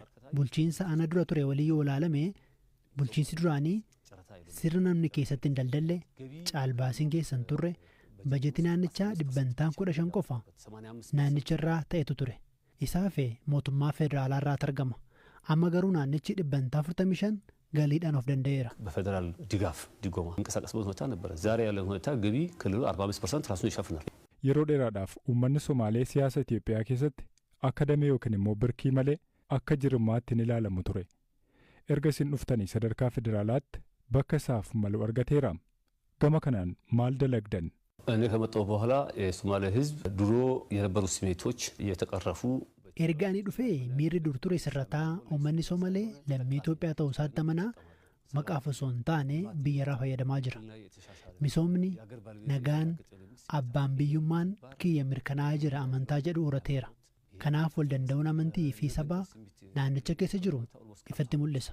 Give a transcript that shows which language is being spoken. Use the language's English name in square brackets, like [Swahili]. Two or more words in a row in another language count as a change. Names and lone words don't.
[Oromo] Bulchiinsa ana dura ture walii yoo ilaalame bulchiinsi duraanii sirna namni keessatti hin daldalle caalbaasiin keessan turre bajetii naannichaa 15% qofa naannicharraa ta'etu ture. Isaa fi mootummaa federaalaarraa argama. Amma garuu naannichi 45% galiidhaan of danda'eera. [Amharic] በፌደራል ድጋፍ ድጎማ እንቀሳቀስበት ሁኔታ ነበረ። ዛሬ ያለው ሁኔታ ገቢ ክልሉ 45% ራሱን ይሸፍናል። [Oromo] Yeroo dheeraadhaaf uummanni Somaalee siyaasa Itoophiyaa keessatti akka damee yookiin immoo birkii malee akka jirmaatti ni ilaalamu ture. Erga isin dhuftanii sadarkaa federaalaatti bakka isaaf malu argateera. Gama kanaan maal dalagdan? [Amharic] እኔ ከመጣሁ በኋላ የሶማሌ ህዝብ ድሮ የነበሩ ስሜቶች እየተቀረፉ [Oromo] erga ani dhufee miirri dur ture sirrataa uummanni Somaalee lammii Itoophiyaa ta'uu isaatti amanaa maqaaf osoo hin taane biyyarraa fayyadamaa jira. Misoomni, nagaan, abbaan biyyummaan kiyya mirkanaa'aa jira amantaa jedhu horateera. Kanaaf wal danda'uun amantii fi sabaa naannicha keessa jiru ifatti mul'isa.